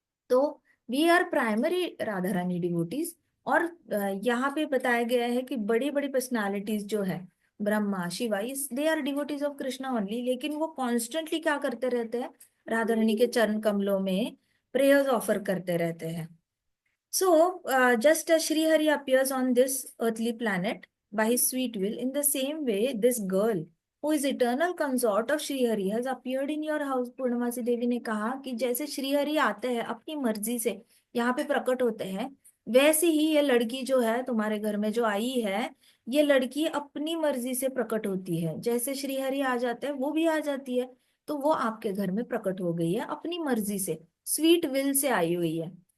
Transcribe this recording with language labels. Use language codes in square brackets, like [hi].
[hi] तो [en] We are primary Radha Rani devotees. [hi] और यहाँ पे बताया गया है कि बड़ी बड़ी पर्सनालिटीज जो है, ब्रह्मा, शिवा, [en] इस they are devotees of Krishna only, [hi] लेकिन वो कॉन्स्टेंटली क्या करते रहते हैं? राधा रानी के चरण कमलों में प्रेयर्स ऑफर करते रहते हैं। [en] So, just as Sri Hari appears on this earthly planet by his sweet will, in the same way, this girl, who is eternal consort of Sri Hari, has appeared in your house. [hi] पूर्णमासी देवी ने कहा कि जैसे श्री हरि आते हैं अपनी मर्जी से यहाँ पे प्रकट होते हैं, वैसे ही ये लड़की जो है तुम्हारे घर में जो आई है, ये लड़की अपनी मर्जी से प्रकट होती है। जैसे श्रीहरि आ जाते हैं वो भी आ जाती है। तो वो आपके घर में प्रकट हो गई है अपनी मर्जी से, स्वीट विल से आई हुई है।